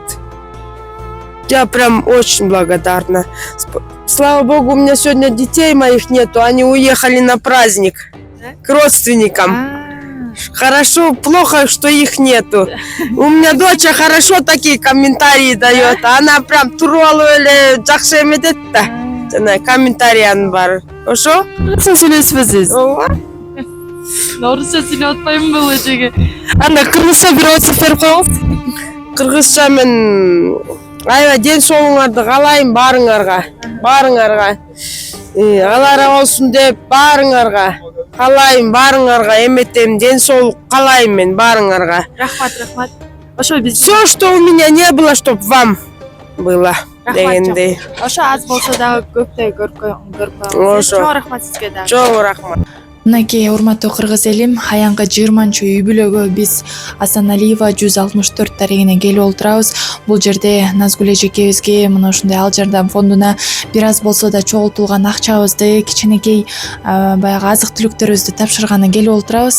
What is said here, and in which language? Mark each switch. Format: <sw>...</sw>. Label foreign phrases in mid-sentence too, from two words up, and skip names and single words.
<ru>Я прям очень благодарна. Слава Богу, у меня сегодня детей моих нету. Они уехали на праздник к родственникам. Хорошо, плохо, что их нету. У меня дочь хорошо такие комментарии дает. Она прям</ru> <ky>туралы эле жакшы эметет да. Жана комментарияны бар. Ошо? Кыргызча сүйлөшпөсүз. Ооба. Орусча сүйлөп атпайбы бул эжеге. Анда кыргызча бир отзыв берип коюңуз. Кыргызча мен аябай ден соолугуңарды каалайм баарыңарга. Алла ыраазы болсун деп баарыңарга каалайм, баарыңарга эметем, ден соолук каалайм мен баарыңарга. Рахмат. Ошо биз</ky> <ru>Все, что у меня не было, чтоб вам было.</ru> <ky>Дегендей. Ошо аз болсо дагы көптөй көрүп Ошо. Чоң рахмат сизге дагы. Чоң рахмат. Мынакей урматтуу кыргыз элим, аянкы 20 үй бүлөгө биз Асаналиева 164 дарегине келип отурабыз. Бул жерде Назгүл эжекебизге мына ушундай ал жардам фондуна бир аз болсо да чогултулган акчабызды, кичинекей баягы азык түлүктөрүбүздү тапшырганы келип отурабыз.</ky>